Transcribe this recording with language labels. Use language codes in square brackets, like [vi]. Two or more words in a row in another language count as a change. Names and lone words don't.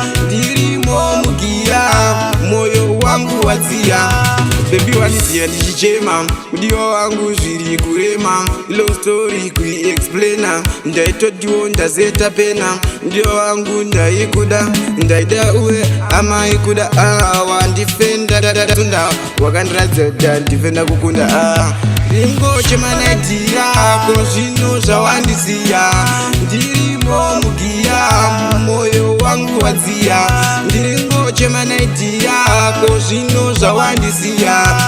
[sn] Ndirimo mugiya, moyo wangu wadziya. Baby wandisiya ndichichema, mudiwa wangu zviri kurema. [en] Long story [sn] kuiexplaina, ndaitotiwo ndazeta pena. Mudiwa wangu ndaikuda, ndaida uwe amaikuda. Ah, wandifenda, da, da, da, tunda. Wakandiradza kuti ndifenda kukunda. Ah. Ringo chema night yako, zvino zvawandisiya. Ndirimo mugiya, moyo wangu wadziya. Ndiringo chema night yako, zvino zvawandisiya.